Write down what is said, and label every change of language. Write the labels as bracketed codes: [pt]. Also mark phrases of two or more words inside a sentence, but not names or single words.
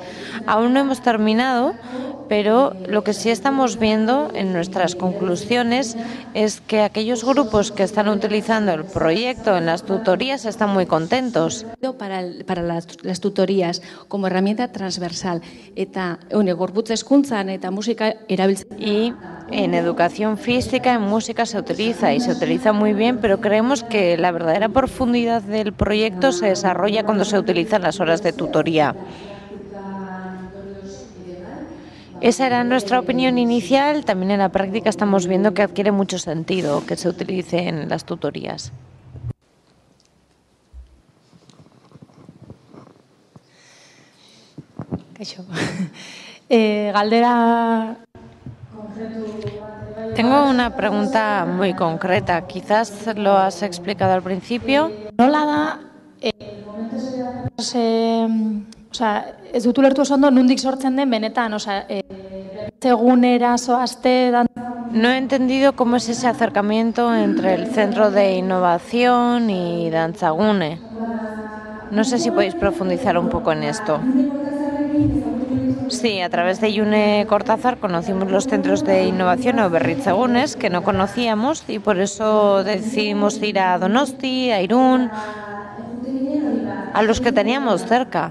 [es] Aún no hemos terminado, pero lo que sí estamos viendo en nuestras conclusiones es que aquellos grupos que están utilizando el proyecto en las tutorías están muy contentos. Para las tutorías como herramienta transversal [eu] eta gorputz hezkuntzan eta musika erabiltzen. [es] Y en educación física, en música se utiliza muy bien, pero creemos que la verdadera profundidad del proyecto se desarrolla cuando se utilizan las horas de tutoría. Esa era nuestra opinión inicial. También en la práctica estamos viendo que adquiere mucho sentido que se utilice en las tutorías. Galdera... Tengo una pregunta muy concreta. Quizás lo has explicado al principio. [eu] Nola da, ez dut ulertu oso ondo nondik sortzen den benetan, egunera zoazte... [es] No he entendido cómo es ese acercamiento entre el Centro de Innovación y Dantzagune. No sé si podéis profundizar un poco en esto. Sí, a través de June Cortázar conocimos los centros de innovación o berritzegunes que no conocíamos, y por eso decidimos ir a Donosti, a Irún, a los que teníamos cerca.